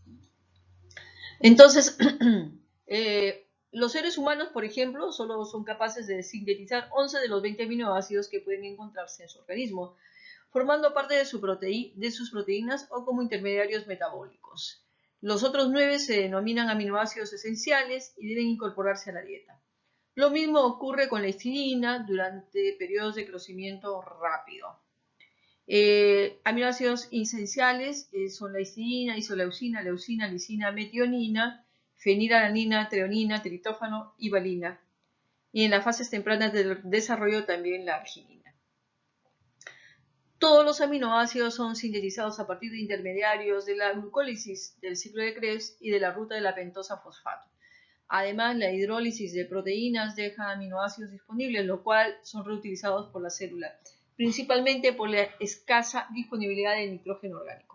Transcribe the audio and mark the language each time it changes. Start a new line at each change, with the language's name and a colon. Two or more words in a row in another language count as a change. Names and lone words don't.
Spanish: Entonces, los seres humanos, por ejemplo, solo son capaces de sintetizar 11 de los 20 aminoácidos que pueden encontrarse en su organismo, formando parte de sus proteínas o como intermediarios metabólicos. Los otros 9 se denominan aminoácidos esenciales y deben incorporarse a la dieta. Lo mismo ocurre con la histidina durante periodos de crecimiento rápido. Aminoácidos esenciales son la histidina, isoleucina, leucina, lisina, metionina, fenilalanina, treonina, triptófano y valina. Y en las fases tempranas del desarrollo también la arginina. Todos los aminoácidos son sintetizados a partir de intermediarios de la glucólisis del ciclo de Krebs y de la ruta de la pentosa fosfato. Además, la hidrólisis de proteínas deja aminoácidos disponibles, lo cual son reutilizados por la célula, principalmente por la escasa disponibilidad de nitrógeno orgánico.